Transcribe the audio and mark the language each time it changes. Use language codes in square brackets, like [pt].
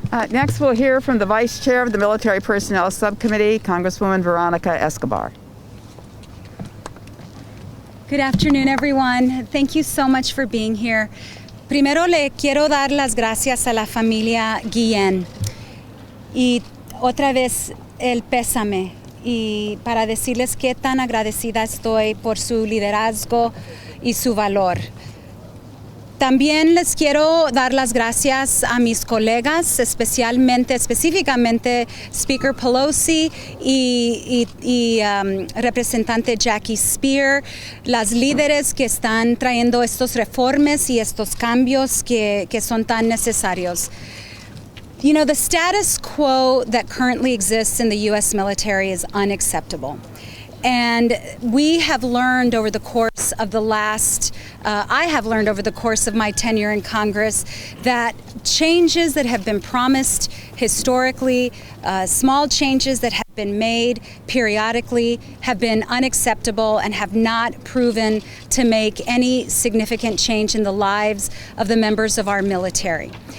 [en] Next, we'll hear from the Vice Chair of the Military Personnel Subcommittee, Congresswoman Veronica Escobar. Good afternoon, everyone. Thank you so much for being here. [es] Primero le quiero dar las gracias a la familia Guillén y otra vez el pésame y para decirles qué tan agradecida estoy por su liderazgo y su valor. También les quiero dar las gracias a mis colegas, específicamente Speaker Pelosi y representante Jackie Speier, las líderes que están trayendo estos reformas y estos cambios que son tan necesarios. [en] You know, the status quo that currently exists in the U.S. military is unacceptable. And we have learned over the course of I have learned over the course of my tenure in Congress that changes that have been promised historically, small changes that have been made periodically, have been unacceptable and have not proven to make any significant change in the lives of the members of our military.